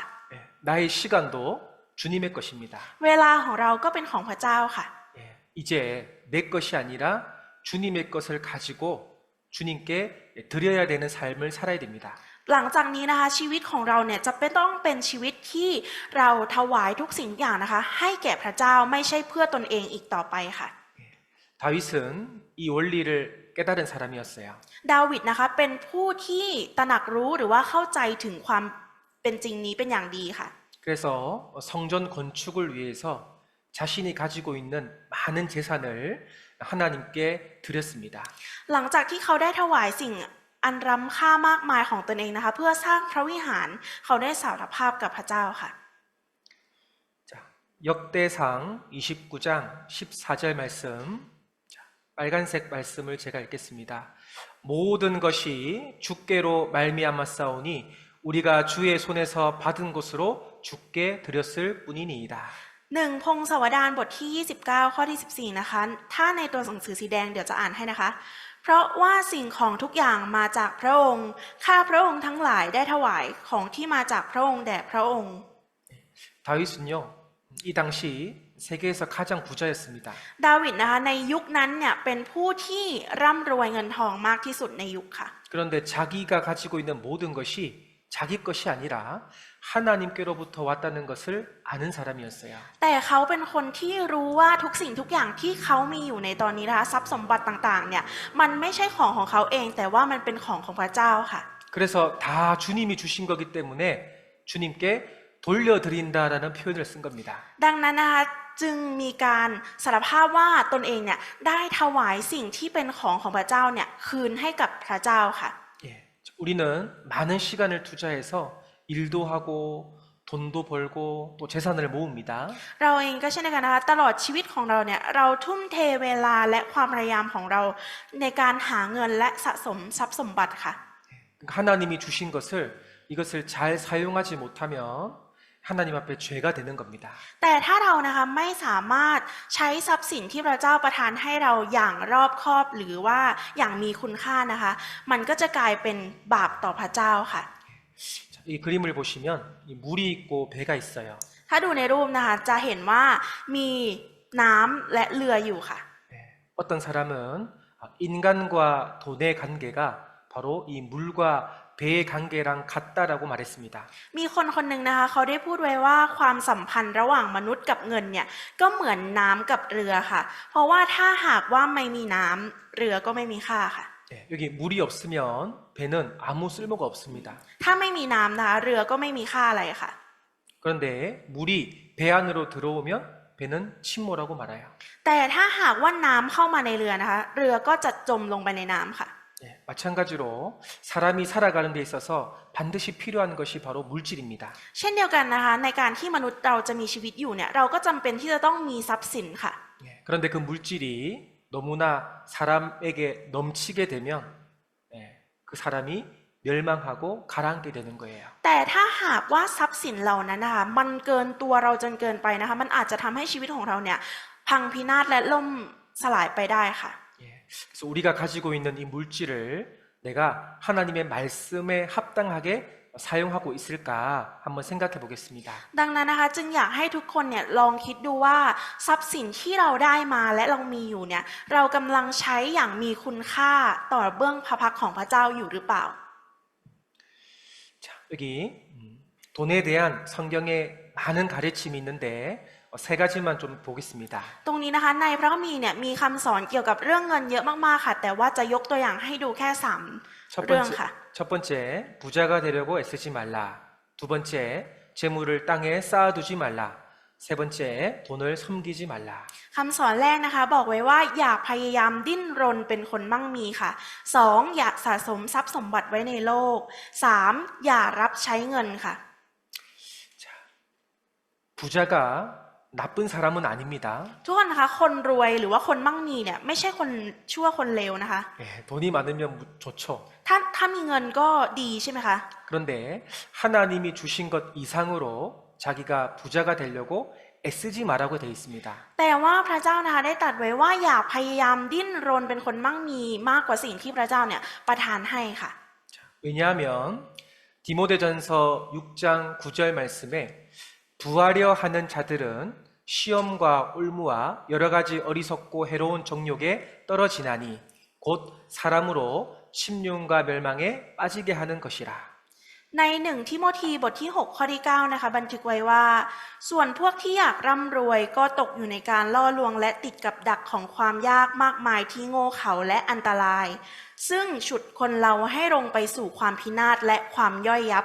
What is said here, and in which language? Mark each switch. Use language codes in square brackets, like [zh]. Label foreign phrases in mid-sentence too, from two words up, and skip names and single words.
[ko] 예, 나의 시간도 주님의 것입니다. [th] เวลาของเราก็เป็นของพระเจ้าค่ะ [ko] 예, 이제 내 것이 아니라 주님의 것을 가지고 주님께 드려야 되는 삶을 살아야 됩니다. [th] หลังจากนี้นะคะชีวิตของเราเนี่ยจะต้องเป็นชีวิตที่เราถวายทุกสิ่งทุกอย่างนะคะให้แก่พระเจ้าไม่ใช่เพื่อตนเองอีกต่อไปค่ะ [ko] 다윗은 이 원리를 깨달은 사람이었어요. [th] ดาวิดนะคะเป็นผู้ที่ตระหนักรู้หรือว่าเข้าใจถึงความเป็นจริงนี้เป็นอย่างดีค่ะ [ko] 그래서 성전 건축을 위해서 자신이 가지고 있는 많은 재산을 하나님께 드렸습니다. [th] หลังจากที่เขาได้ถวายสิ่งอันล้ำค่ามากมายของตนเองนะคะเพื่อสร้างพระวิหารเขาได้สารภาพกับพระเจ้าค่ะ [ko] 자, 역대상 29장 14절 말씀. 자, 빨간색 말씀을 제가 읽겠습니다. 모든 것이 주께로 말미암았사오니 우리가 주의 손에서 받은 것으로 주께 드렸을 뿐이니이다. [th] 1 พงศาวดารบทที่29ข้อที่14นะคะถ้าในตัวหนังสือสีแดงเดี๋ยวจะอ่านให้นะคะเพราะว่าสิ่งของทุกอย่างมาจากพระองค์ข้าพระองค์ทั้งหลายได้ถวายของที่มาจากพระองค์แด่พระองค์ [ko] 다윗은요, 이 당시 세계에서 가장 부자였습니다. [th] ดาวิดนะคะในยุคนั้นเนี่ยเป็นผู้ที่ร่ำรวยเงินทองมากที่สุดในยุคค่ะ [ko] 그런데 자기가 가지고 있는 모든 것이 자기 것이 아니라 하나님께로부터 왔다는 것을 아는 사람이었어요. [th] แต่เขาเป็นคนที่รู้ว่าทุกสิ่งทุกอย่างที่เขามีอยู่ในตอนนี้นะคะทรัพย์สมบัติต่างๆเนี่ยมันไม่ใช่ของเขาเองแต่ว่ามันเป็นของพระเจ้าค่ะ [ko] 그래서 다 주님이 주신 거기 때문에 주님께 돌려드린다라는 표현을 쓴 겁니다. [th] ดังนั้นนะคะจึงมีการสารภาพว่าตนเองเนี่ยได้ถวายสิ่งที่เป็นของพระเจ้าเนี่ยคืนให้กับพระเจ้าค่ะ [ko] 예, 우리는 많은 시간을 투자해서 일도 하고 돈도 벌고 또 재산을 모읍니다. [th] เราเองก็เช่นเดียวกันนะคะตลอดชีวิตของเราเนี่ยเราทุ่มเทเวลาและความพยายามของเราในการหาเงินและสะสมทรัพย์สมบัติค่ะ [ko] 하나님이 주신 것을 이것을 잘 사용하지 못하면 하나님 앞에 죄가 되는 겁니다. [th] แต่ถ้าเรานะคะไม่สามารถใช้ทรัพย์สินที่พระเจ้าประทานให้เราอย่างรอบคอบหรือว่าอย่างมีคุณค่านะคะ มันก็จะกลายเป็นบาปต่อพระเจ้าค่ะ [ko] 자, 이 그림을 보시면 이 물이 있고 배가 있어요. [th] ถ้าดูในรูปนะคะจะเห็นว่ามีน้ำและเรืออยู่ค่ะ [ko] 예, 어떤 사람은 인간과 돈의 관계가 바로 이 물과 배의 관계랑 같다라고 말했습니다. [th] มีคนคนหนึ่งนะคะเขาได้พูดไว้ว่าความสัมพันธ์ระหว่างมนุษย์กับเงินเนี่ยก็เหมือนน้ำกับเรือค่ะ เพราะว่าถ้าหากว่าไม่มีน้ำเรือก็ไม่มีค่าค่ะ [ko] 예, 여기 물이 없으면 배는 아무 쓸모가 없습니다. [th] ถ้าไม่มีน้ำนะคะเรือก็ไม่มีค่าอะไรค่ะ [ko] 그런데 물이 배 안으로 들어오면 배는 침몰하고 말아요. [th] แต่ถ้าหากว่าน้ำเข้ามาในเรือนะคะเรือก็จะจมลงไปในน้ำค่ะ [ko] 예, 마찬가지로 사람이 살아가는 데 있어서 반드시 필요한 것이 바로 물질입니다. [th] เช่นเดียวกันนะคะในการที่มนุษย์เราจะมีชีวิตอยู่เนี่ยเราก็จำเป็นที่จะต้องมีทรัพย์สินค่ะ [ko] 예, 그런데 그 물질이 너무나 사람에게 넘치게 되면 예, 그 사람이 멸망하고 가라앉게 되는 거예요. [th] แต่ถ้าหากว่าทรัพย์สินเหล่านั้นนะคะมันเกินตัวเราจนเกินไปนะคะมันอาจจะทำให้ชีวิตของเราเนี่ยพังพินาศและล่มสลายไปได้ค่ะ [ko] 예, 그래서 우리가 가지고 있는 이 물질을 내가 하나님의 말씀에 합당하게 사용하고 있을까 한번 생각해 보겠습니다. [th] ดังนั้นนะคะจึงอยากให้ทุกคนเนี่ยลองคิดดูว่าทรัพย์สินที่เราได้มาและเรามีอยู่เนี่ยเรากำลังใช้อย่างมีคุณค่าต่อเบื้องพระพักตร์ของพระเจ้าอยู่หรือเปล่า [ko] 자, 여기 돈에 대한 성경에 많은 가르침이 있는데 세 가지만 좀 보겠습니다. [th] ตรงนี้นะคะในพระคัมภีร์เนี่ยมีคำสอนเกี่ยวกับเรื่องเงินเยอะมากๆค่ะ แต่ว่าจะยกตัวอย่างให้ดูแค่3 [ko] 첫 [th] เรื่อง [ko] 번째, [th] ค่ะ [ko] 첫 번째, 부자가 되려고 애쓰지 말라. 두 번째, 재물을 땅에 쌓아두지 말라. 세 번째, 돈을 섬기지 말라. [th] คำสอนแรกนะคะบอกไว้ว่าอย่าพยายามดิ้นรนเป็นคนมั่งมีค่ะ 2. อย่าสะสมทรัพย์สมบัติไว้ในโลก 3. อย่ารับใช้เงินค่ะ [ko] 부자가 나쁜 사람은 아닙니다. [th] ทุกคนนะคะคนรวยหรือว่าคนมั่งมีเนี่ยไม่ใช่คนชั่วคนเลวนะคะ [ko] 예, 돈이 많으면 좋죠. [th] ถ้ามีเงินก็ดีใช่ไหมคะ [ko] 그런데 하나님이 주신 것 이상으로 자기가 부자가 되려고 애쓰지 말라고 되어 있습니다. [th] แต่ว่าพระเจ้านะคะได้ตรัสไว้ว่าอย่าพยายามดิ้นรนเป็นคนมั่งมีมากกว่าสิ่งที่พระเจ้าเนี่ยประทานให้ค่ะ [ko] 왜냐하면 디모데전서 6장 9절 말씀에 부하려 하는 자들은 시험과 올무와 여러 가지 어리석고 해로운 정욕에 떨어지나니 곧 사람으로 심령과 멸망에 빠지게 하는 것이라. [th] ใน1ทิโมธีบทที่6ข้อที่9นะคะบันทึกไว้ว่าส่วนพวกที่อยากร่ำรวยก็ตกอยู่ในการล่อลวงและติดกับดักของความยากมากมายที่โง่เขลาและอันตราย ซึ่งฉุดคนเราให้ลงไปสู่ความพินาศและความย่อยยับ